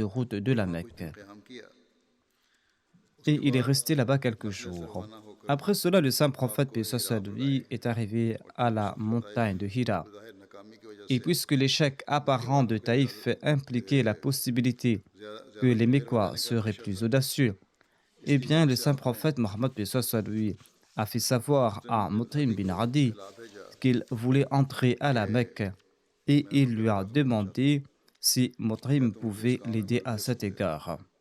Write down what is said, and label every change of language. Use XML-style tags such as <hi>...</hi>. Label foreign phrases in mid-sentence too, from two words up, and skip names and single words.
<fr>route de la</fr> <ur>وہاں کچھ دن</ur> <fr>Mecque.</fr> <ur>قیام کیا</ur> <fr>et il est resté là-bas quelques jours. Après cela, le saint prophète, paix soit sur lui, est arrivé à la montagne de Hira. Et puisque l'échec apparent de Taïf impliquait la possibilité que les Mécois seraient plus audacieux, eh bien, le saint prophète Mohammed, paix soit sur lui, a fait savoir à Mut'im bin Adi qu'il voulait entrer à la Mecque et il lui a demandé si Mut'im pouvait l'aider à cet égard.</fr>